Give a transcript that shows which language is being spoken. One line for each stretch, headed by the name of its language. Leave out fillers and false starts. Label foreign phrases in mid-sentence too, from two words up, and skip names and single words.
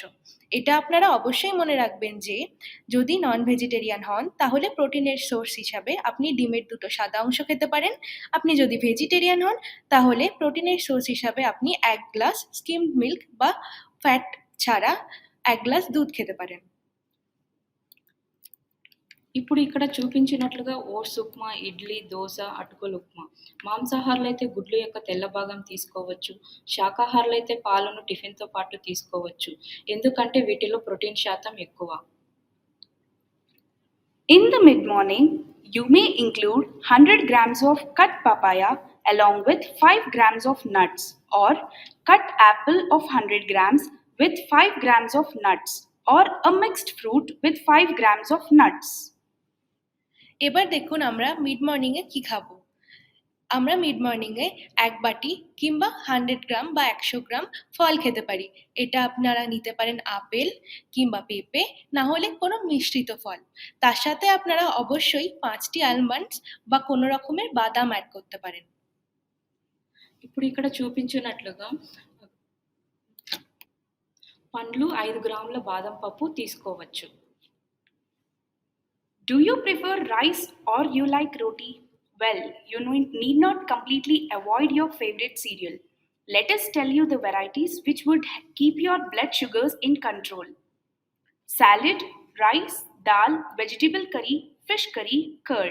Bangla: এটা আপনারা অবশ্যই মনে রাখবেন যে যদি
English: non vegetarian
Bangla: হন তাহলে প্রোটিনের সোর্স হিসাবে আপনি ডিমের 2টো সাদা অংশ খেতে পারেন। আপনি যদি ভেজিটেরিয়ান হন তাহলে প্রোটিনের সোর্স হিসাবে আপনি 1 গ্লাস
English: skimmed milk
Bangla: বা ফ্যাট ছাড়া 1 গ্লাস দুধ খেতে পারেন।
Telugu: ఇప్పుడు ఇక్కడ చూపించినట్లుగా ఓట్స్ ఉప్మా, ఇడ్లీ, దోస, అటుకుల ఉప్మా. మాంసాహారులైతే గుడ్లు యొక్క తెల్ల భాగం తీసుకోవచ్చు. శాకాహారులైతే పాలను టిఫిన్‌తో పాటు తీసుకోవచ్చు. ఎందుకంటే వీటిలో ప్రోటీన్ శాతం ఎక్కువ.
English: In the mid morning, you may include 100 grams of cut papaya along with 5 grams of nuts, or cut apple of 100 grams with 5 grams of nuts, or a mixed fruit with 5 grams of nuts.
Bangla: এবার দেখুন আমরা মিড মর্নিংয়ে কি খাবো। আমরা মিড মর্নিংয়ে 1 বাটি কিংবা 100 গ্রাম বা 100 গ্রাম ফল খেতে পারি। এটা আপনারা নিতে পারেন আপেল কিংবা পেঁপে, না হলে কোনো মিশ্রিত ফল। তার সাথে আপনারা অবশ্যই 5টি আলমন্ডস বা কোনো রকমের বাদাম অ্যাড করতে পারেন।
Telugu: ఇప్పుడు ఇక్కడ చూపించినట్లుగా పండ్లు 5 గ్రాముల బాదం పప్పు తీసుకోవచ్చు.
English: Do you prefer rice or you like roti? Well, you need not completely avoid your favorite cereal. Let us tell you the varieties which would keep your blood sugars in control. Salad, rice, dal, vegetable curry, fish curry, curd.